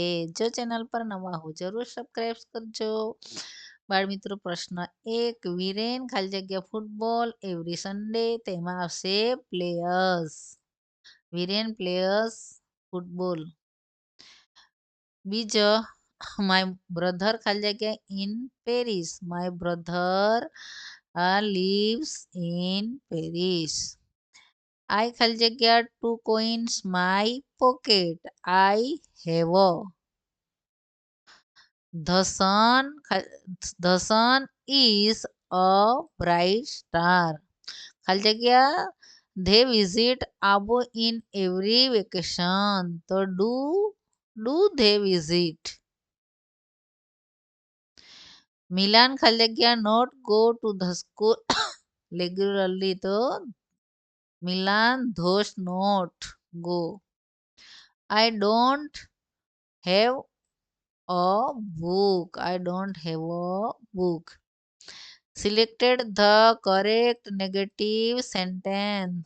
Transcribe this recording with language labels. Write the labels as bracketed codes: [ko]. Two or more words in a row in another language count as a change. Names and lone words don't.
[gu] જો ચેનલ પર નવા હો જરૂર સબસ્ક્રાઇબ કરજો. બાળમિત્રો, પ્રશ્ન 1, વિરેન ખાલી જગ્યા [en] football every Sunday, [gu] તેમાં આવશે પ્લેયર્સ. [en] વિરેન players football. બીજો, my brother [gu] ખાલી જગ્યા [en] in Paris, my brother lives in Paris. I [gu] ખાલી જગ્યા [en] 2 coins my pocket. I have a. The sun is a bright star. [gu] ખાલી જગ્યા [en] they visit Abu in every vacation. તો do they visit? Milan [gu] ખાલી જગ્યા [en] not go to the school regularly. તો Milan does not go. I don't have a book. I don't have a book. Selected the correct negative sentence.